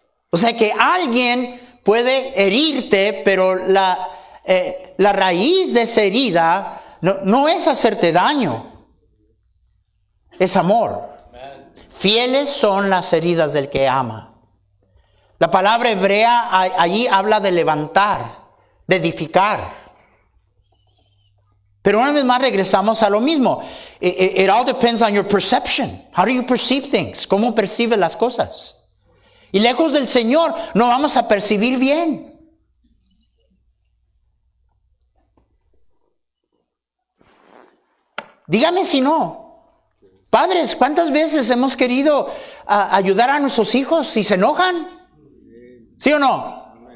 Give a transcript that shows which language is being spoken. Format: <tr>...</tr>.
<es>O sea que alguien puede herirte, pero la raíz de esa herida no es hacerte daño, es amor. Fieles son las heridas del que ama. La palabra hebrea allí habla de levantar, de edificar. Pero una vez más regresamos a lo mismo.</es> <en>It all depends on your perception. How do you perceive things?</en> <es>¿Cómo percibes las cosas? Y lejos del Señor no vamos a percibir bien. Dígame si no. Padres, ¿cuántas veces hemos querido ayudar a nuestros hijos y se enojan? ¿Sí o no?</es>